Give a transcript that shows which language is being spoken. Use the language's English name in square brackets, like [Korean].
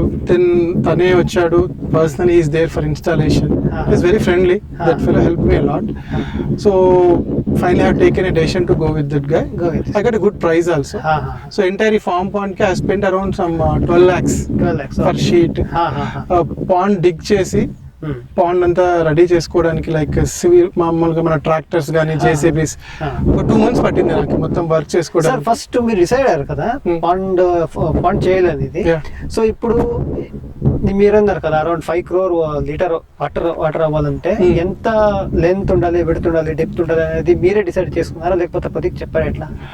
[English] then [Telugu] తనే వచ్చాడు [English] Personally, is there for installation, is very friendly. That fellow help me a lot. So finally I have taken a decision to go with that guy. I got a good price also. So entire farm pond ki I spent around some 12 lakhs per sheet. Pond dig [Telugu] chesi pond అంతా ready చేసుకోవడానికి like civil మామూలుగా మన tractors కానీ JCBs ఒక 2 months పట్టింది నాకు మొత్తం work చేసుకోవడానికి. ఫస్ట్ మీరు డిసైడ్ అయ్యారు కదా పాండ్ చేయాలనేది. సో ఇప్పుడు మీరు అన్నారు కదా అరౌండ్ 5 crore లీటర్ వాటర్ అవ్వాలంటే ఎంత లెంత్ ఉండాలి, విడ్త్ ఉండాలి, డెప్త్ ఉండాలి అనేది మీరే డిసైడ్ చేసుకున్నారా లేకపోతే ప్రతీక్ చెప్పారు ఎట్లా?